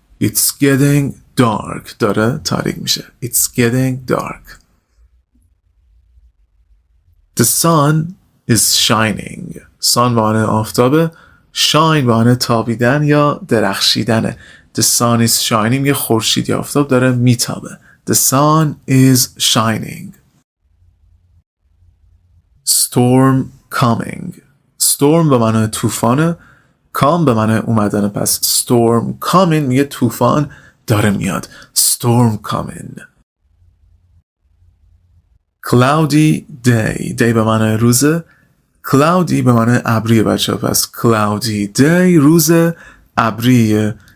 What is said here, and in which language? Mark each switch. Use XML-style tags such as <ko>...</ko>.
<en>it's getting dark</en> <fa>داره تاریک میشه.</fa> <en>it's getting dark. the sun is shining.</en> <fa>sun به معنی آفتابه. shine به معنی تابیدن یا درخشیدنه.</fa> <en>the sun is shining</en> <fa>یه خورشید یا آفتاب داره میتابه.</fa> <en>the sun is shining. storm</en> <fa>storm به معنی طوفانه، come به معنی اومدن، پس</fa> <en>storm coming</en> <fa>میگه طوفان داره میاد.</fa> <en>storm coming. cloudy day.</en> <fa>day به معنی روزه، cloudy به معنی ابریه بچه ها، پس</fa> <en>cloudy day</en> <fa>روز ابریه.</fa>